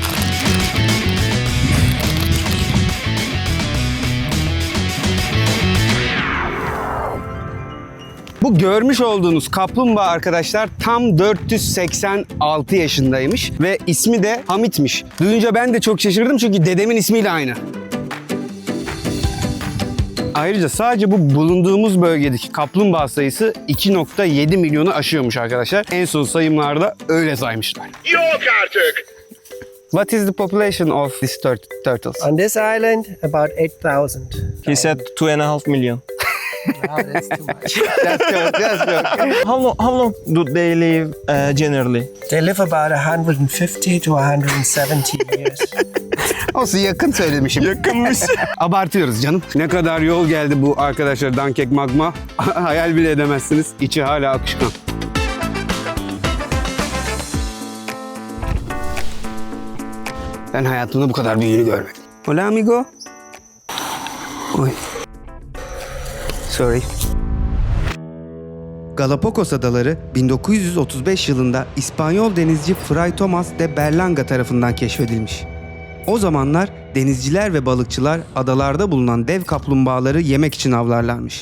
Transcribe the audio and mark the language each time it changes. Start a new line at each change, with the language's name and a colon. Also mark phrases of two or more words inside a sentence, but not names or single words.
Turkish: Bu görmüş olduğunuz kaplumbağa arkadaşlar tam 486 yaşındaymış ve ismi de Hamit'miş. Duyunca ben de çok şaşırdım çünkü dedemin ismiyle aynı. Ayrıca sadece bu bulunduğumuz bölgedeki kaplumbağa sayısı 2,7 milyonu aşıyormuş arkadaşlar. En son sayımlarda öyle saymışlar. Yok artık.
English: What is the population of these turtles? On this island, about 8,000. He said 2.5 million. Wow, that's too much. Just joke. How long do they live generally? They live about 150 to 170 years.
Turkish: Olsun, yakın söylemişim. Yakınmış. Abartıyoruz canım. Ne kadar yol geldi bu arkadaşlar Dankek Magma. Hayal bile edemezsiniz. İçi hala akışkan. Ben hayatımda bu kadar büyüğünü görmedim.
Spanish: Hola amigo.
English: Oy. Sorry.
Turkish: Galapagos Adaları 1935 yılında İspanyol denizci Fray Thomas de Berlanga tarafından keşfedilmiş. O zamanlar denizciler ve balıkçılar adalarda bulunan dev kaplumbağaları yemek için avlarlarmış.